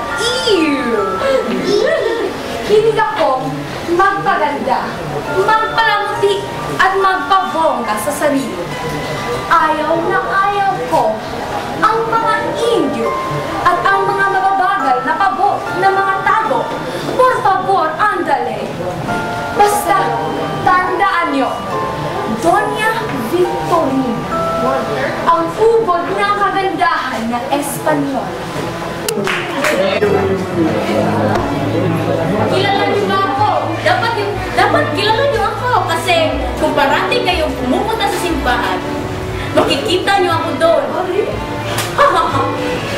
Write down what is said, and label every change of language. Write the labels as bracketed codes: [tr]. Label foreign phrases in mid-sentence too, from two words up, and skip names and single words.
[tl] Hilig akong magpaganda, magpalamuti at magpabongga sa sarili. Ayaw na ayaw ko ang mga Indio at ang mga mababagal na pabo na mga tago. [es] Por favor, andale. [tl] Basta, tandaan nyo, Doña Victorina, ang ubod ng kagandahan na Espanyol. Kilala niyo ba ako? Dapat kilala niyo ako kasi kung parati kayong pumupunta sa simbahan, makikita niyo ako doon.